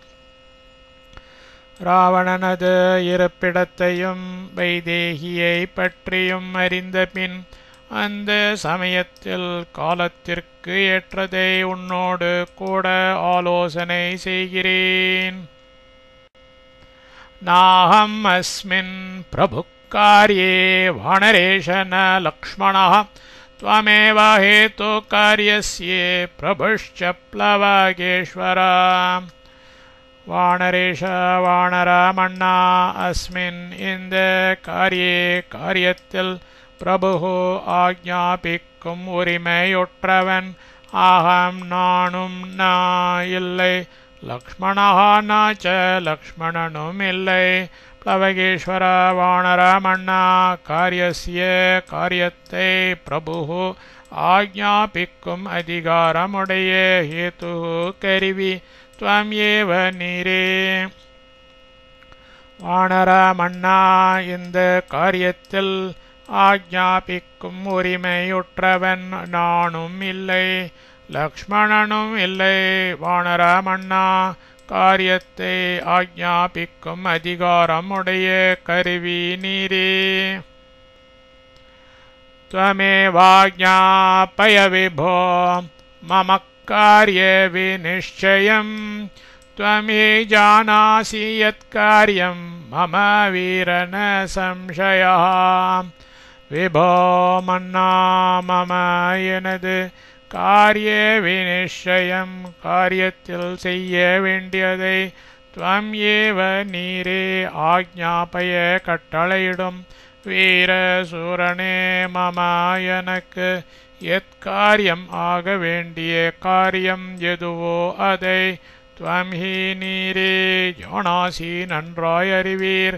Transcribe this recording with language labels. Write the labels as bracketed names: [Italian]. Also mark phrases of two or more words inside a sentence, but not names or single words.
[Tamil] ராவணனது இருப்பிடத்தையும் வைதேகியை பற்றியும் அறிந்தபின் அந்த சமயத்தில் காலத்திற்கு ஏற்றதை உன்னோடு கூட ஆலோசனை செய்கிறேன். [Sanskrit] नाहम् अस्मिन् प्रभु कार्ये वानरेश न लक्ष्मणः त्वमेव हेतु कार्यस्य प्रभुश्च प्लवगेश्वरा. [Tamil] வானரேஷ வானரமண்ணா அஸ்மின் இந்த காரியத்தில் பிரபு ஆக்ஞாபிக்கும் உரிமையுற்றவன் ஆகம் நானும் நா இல்லை லக்ஷ்மணா நாச்ச லக்ஷ்மணனும் இல்லை. प्लवगेश्वर वानरमण्णा कार्यस्य காரியத்தை பிரபு ஆக்ஞாபிக்கும் அதிகாரமுடைய ஹேது கருவி [Sanskrit] त्वम् एव [Tamil] நீரே. வானரமண்ணா இந்த காரியத்தில் ஆக்ஞாபிக்கும் உரிமையுற்றவன் நானும் இல்லை லக்ஷ்மணனும் இல்லை. வானரமண்ணா காரியத்தை ஆக்ஞாபிக்கும் அதிகாரமுடைய கருவி நீரே. [Sanskrit] त्वमेवाज्ञापय विभो मम कार्य विनिश्चयं त्वं हि जानासि यत्कार्यं मम वीर न संशयः. [Tamil] विभो मन्ना मम எனது [Sanskrit] कार्य विनिश्चयम् [Tamil] காரியத்தில் செய்ய வேண்டியதை [Sanskrit] त्वम् एव [Tamil] நீரே ஆக்ஞாபய கட்டளையிடும். வீர சூரனே மம எனக்கு எத்காரியம் ஆக வேண்டிய காரியம் எதுவோ அதை [Sanskrit] त्वम् हि [Tamil] நீரே ஜானாசி நன்றாய் அறிவீர்.